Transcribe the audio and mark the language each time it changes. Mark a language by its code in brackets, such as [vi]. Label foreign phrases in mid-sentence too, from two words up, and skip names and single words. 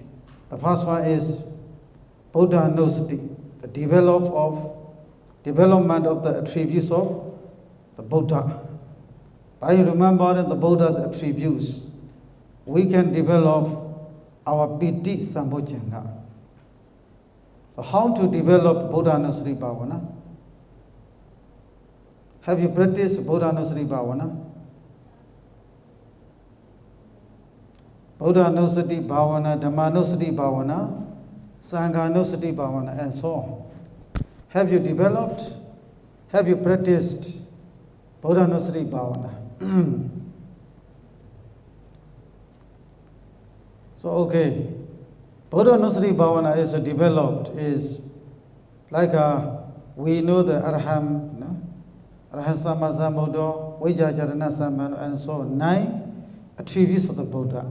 [en] The first one is Buddha-Nusati, the development of the attributes of the Buddha. By remembering the Buddha's attributes, we can develop our [pi] piti sambojjhanga. [en] So how to develop [pi] Buddha-Nusati Bhavana? [en] Have you practiced [pi] Buddha-Nusati Bhavana? Buddha-Nusati Bhavana, Dhamma-Nusati Bhavana, Sangha-Nusati Bhavana, [en] and so on. Have you developed? Have you practiced [pi] Buddha-Nusati Bhavana? [en] So, okay, [pi] Buddha-Nusati Bhavana [en] is developed, is like we know the [pi] Arham, Arham Sama Sambuddha, Vijayacharana Sambuddha, [en] and so on, 9 attributes of the Buddha.